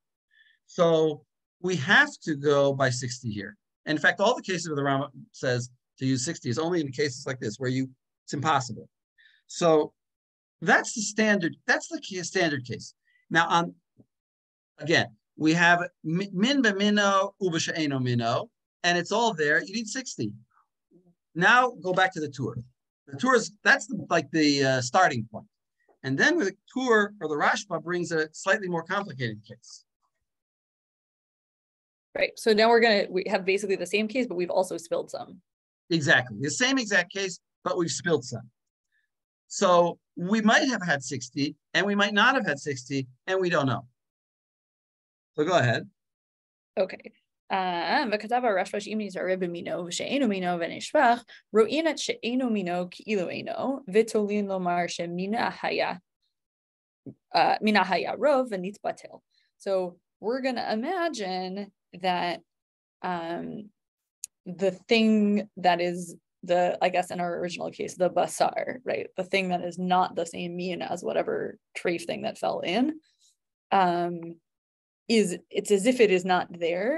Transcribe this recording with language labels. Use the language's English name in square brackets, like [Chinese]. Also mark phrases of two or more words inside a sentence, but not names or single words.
[English] So we have to go by 60 here. And in fact, all the cases where the Rambam says to use 60 is only in cases like this where it's impossible. So that's the standard. That's the standard case. Now, again, we have [Hebrew] מין במינו ובשאינו מינו, [English] and it's all there. You need 60. Now go back to the tour. The tour is the starting point, and then with the tour or the Rashba brings a slightly more complicated case. Right. So now we have basically the same case, but we've also spilled some. Exactly. The same exact case, but we've spilled some. So we might have had 60 and we might not have had 60 and we don't know. So go ahead. Okay. [Hebrew] וכתב הרשב"ש אם נזרע במינו ושאינו מינו ונשפך, רואים את שאינו מינו כאילו אינו, ותולים לומר שמינה היה רוב ונתבטל. [English] So we're going to imagine that the thing that is I guess in our original case, the basar, right? The thing that is not the same mean as whatever treif thing that fell in, it's as if it is not there.